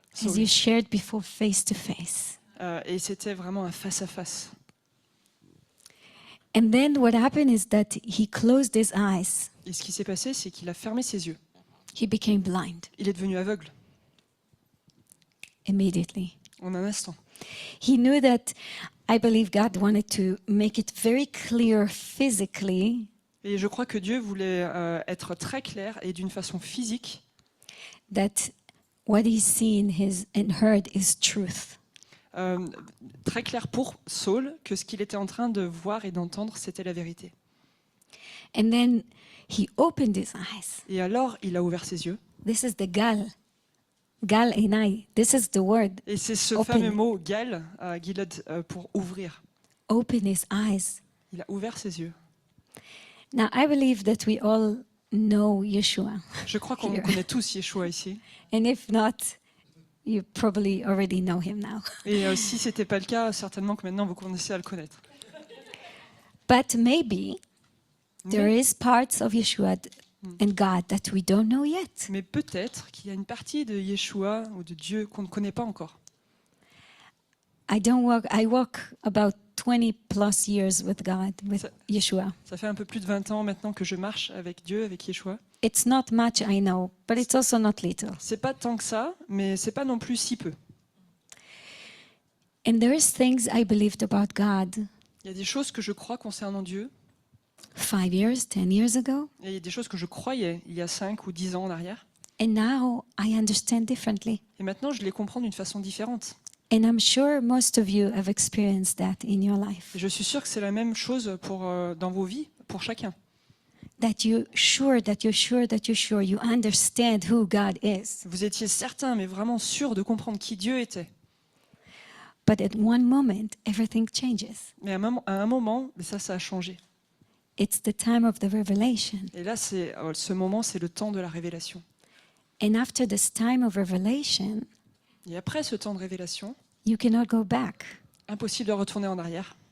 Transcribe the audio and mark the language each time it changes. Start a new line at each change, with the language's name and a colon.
English: As Saul. you shared before, face to face.
French: Et c'était vraiment un face-à-face.
English: And then what happened is that he closed his eyes.
French: Et ce qui s'est passé, c'est qu'il a fermé ses yeux.
English: He became blind
French: Il est devenu aveugle
English: immediately.
French: en un instant.
English: He knew that I believe God wanted to make it very clear physically
French: Et je crois que Dieu voulait être très clair et d'une façon physique
English: that what he's seen and heard is truth.
French: très clair pour Saul que ce qu'il était en train de voir et d'entendre, c'était la vérité.
English: And then he opened his eyes.
French: Et alors, il a ouvert ses yeux.
English: This is the gal. Gal enai. This is the word.
French: Et c'est ce
English: Open.
French: fameux mot gal, gilad, pour ouvrir.
English: Open his eyes.
French: Il a ouvert ses yeux.
English: Now I believe that we all know Yeshua.
French: Je crois qu'on
English: Here.
French: connaît tous Yeshua ici.
English: And if not, you probably already know him now.
French: Et si ce n'était pas le cas, certainement que maintenant vous commencez à le connaître.
English: But maybe there
French: Mais,
English: is parts of Yeshua and God that we don't know yet.
French: mais peut-être qu'il y a une partie de Yeshua ou de Dieu qu'on ne connaît pas encore.
English: I walk about 20 plus years with God, with
French: Ça-
English: Yeshua.
French: Ça fait un peu plus de 20 ans maintenant que je marche avec Dieu, avec Yeshua.
English: It's not much, I know, but it's also not little.
French: C'est pas tant que ça, mais c'est pas non plus si peu.
English: And there is things I believed about God
French: Il y a des choses que je crois concernant Dieu,
English: 5 years, 10 years ago,
French: et il y a des choses que je croyais il y a 5 ou 10 ans en arrière.
English: and now I understand differently.
French: Et maintenant, je les comprends d'une façon différente.
English: And I'm sure most of you have experienced that in your life.
French: Et je suis sûre que c'est la même chose dans vos vies, pour chacun.
English: That you're sure, you understand who God is.
French: Vous étiez certain, mais vraiment sûr de comprendre qui Dieu était.
English: But at one moment, everything changes.
French: Mais à un moment, ça a changé.
English: It's the time of the revelation.
French: Et là, ce moment, c'est le temps de la révélation.
English: And after this time of revelation,
French: Et après ce temps de révélation,
English: you cannot go back.
French: impossible de retourner en arrière.